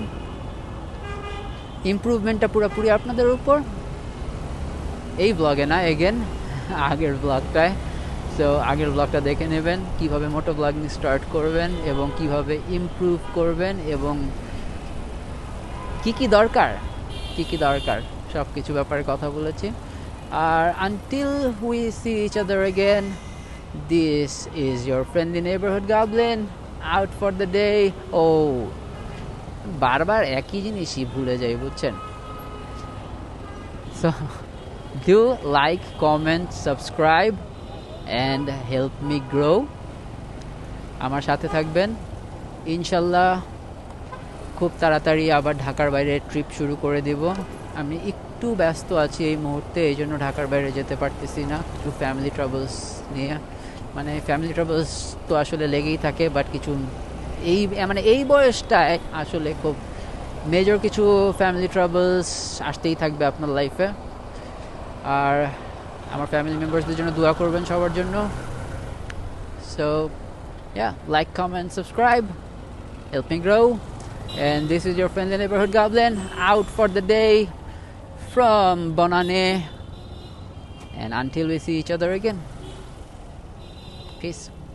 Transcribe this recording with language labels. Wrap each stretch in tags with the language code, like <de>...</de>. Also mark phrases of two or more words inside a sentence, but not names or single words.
<bn>ইমপ্রুভমেন্টটা পুরোপুরি আপনাদের উপর, এই ব্লগে না, এগেন আগের ব্লগটায়। সো আগের ব্লগটা দেখে নেবেন কিভাবে</bn> <en>moto blogging</en> <bn>স্টার্ট করবেন এবং কিভাবে ইমপ্রুভ করবেন এবং কি কি দরকার সব কিছু ব্যাপারে কথা বলেছি।</bn> <en>আর until we see each other again, this is your friendly neighbourhood goblin out for the day.</en> <bn>ও বারবার একই জিনিসই ভুলে যাই, বুঝছেন?</bn> <en>সো do like, comment, subscribe and help me grow.</en> <bn>আমার সাথে থাকবেন ইনশাল্লাহ। খুব তাড়াতাড়ি আবার ঢাকার বাইরে ট্রিপ শুরু করে দেব। আমি একটু ব্যস্ত আছি এই মুহূর্তে, এই জন্য ঢাকার বাইরে যেতে পারতেছি না, একটু</bn> <en>family troubles</en> <bn>নিয়ে। মানে</bn> <en>family troubles</en> <bn>তো আসলে লেগেই থাকে, বাট কিছু এই বয়সটায় আসলে খুব মেজর কিছু</bn> <en>family troubles</en> <bn>আসতেই থাকবে আপনার লাইফে। আর আমার</bn> <en>family members</en> <bn>জন্য দোয়া করবেন সবার জন্য।</bn> <en>সো yeah, like, comment, subscribe, help me grow. And this is your friendly neighborhood goblin out for the day from Bonane. And until we see each other again, peace.</en>